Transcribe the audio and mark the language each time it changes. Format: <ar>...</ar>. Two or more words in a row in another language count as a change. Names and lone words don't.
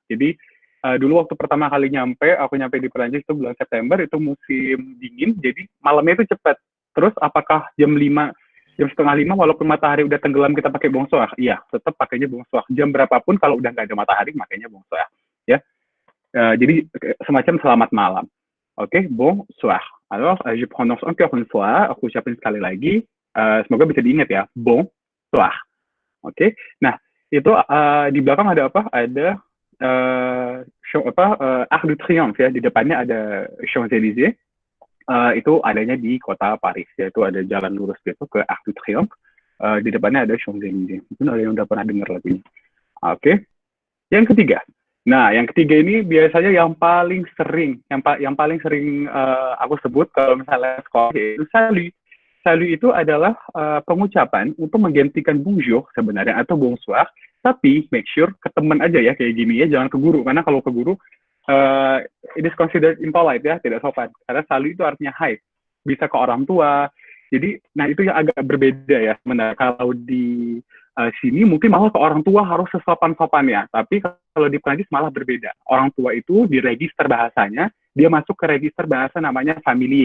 <id>Jadi Dulu waktu pertama kali aku nyampe di Perancis itu bulan September, itu musim dingin, jadi malamnya itu cepat. Terus apakah jam setengah 5, walaupun matahari udah tenggelam kita pakai bonsoir? Iya, tetap pakainya bonsoir. Jam berapapun kalau udah nggak ada matahari, makanya bonsoir. Ya, jadi semacam selamat malam. Oke,</id> <fr>bonsoir. Alors, je prononce encore une fois,</fr> <id>aku ucapin sekali lagi, semoga bisa diingat ya, bonsoir. Oke, nah itu di belakang ada apa? Ada Arc de Triomphe ya, di depannya ada Champs-Élysées. Itu adanya di kota Paris, yaitu ada jalan lurus gitu ke Arc de Triomphe. Di depannya ada Champs-Élysées. Mungkin ada yang udah pernah dengar lagunya. Oke. Yang ketiga. Nah, yang ketiga ini biasanya yang paling sering aku sebut kalau misalnya sekolah, yaitu salut. Salut itu adalah pengucapan untuk menggantikan bonjour sebenarnya atau bonsoir, tapi</id> <en>make sure</en> <id>ke teman aja ya kayak gini ya, jangan ke guru, karena kalau ke guru</id> <en>it is considered impolite</en> <id>ya, tidak sopan. Karena salut itu artinya hai, bisa ke orang tua. Jadi, nah itu yang agak berbeda ya sebenarnya. Kalau di sini mungkin malah ke orang tua harus sesopan-sopan ya, tapi kalau di Prancis malah berbeda. Orang tua itu di register bahasanya, dia masuk ke register bahasa namanya familier.</id>